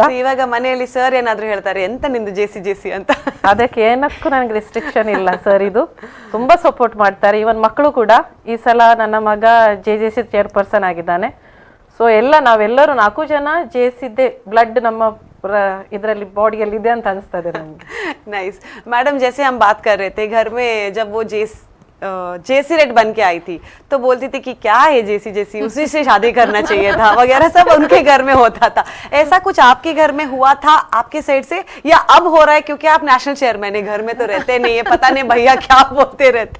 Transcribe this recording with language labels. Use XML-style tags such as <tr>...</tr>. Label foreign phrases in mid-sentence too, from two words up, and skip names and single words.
<kn>ಇವಾಗ ಮನೆಯಲ್ಲಿ ಸರ್ ಏನಾದರೂ ಹೇಳ್ತಾರೆ, ಎಂತ ನಿಂದು JC ಅಂತ? ಅದಕ್ಕೆ ಏನಕ್ಕೂ ನನಗೆ ರಿಸ್ಟ್ರಿಕ್ಷನ್ ಇಲ್ಲ. ಸರ್ ಇದು ತುಂಬ ಸಪೋರ್ಟ್ ಮಾಡ್ತಾರೆ. ಇವನ್ ಮಕ್ಕಳು ಕೂಡ. ಈ ಸಲ ನನ್ನ ಮಗ JC ಚೇರ್ಪರ್ಸನ್ ಆಗಿದ್ದಾನೆ. ಸೊ ನಾವೆಲ್ಲರೂ 4 ಜನ JCದ್ದೇ ಬ್ಲಡ್ ನಮ್ಮ ಇದರಲ್ಲಿ ಬಾಡಿಯಲ್ಲಿ ಇದೆ ಅಂತ ಅನಿಸ್ತದೆ ನಮಗೆ.</kn> <hi>नाइस. मैडम, जैसे हम बात कर रहे थे, घर में जब वो JC रेट बन के आई थी तो बोलती थी कि क्या है JC, उसी से शादी करना चाहिए था वगैरह, सब उनके घर में होता था. ऐसा कुछ आपके घर में हुआ था आपके साइड से, या अब हो रहा है क्योंकि आप नेशनल चेयरमैन है, घर में तो रहते नहीं है, पता नहीं भैया क्या बोलते रहते?</hi>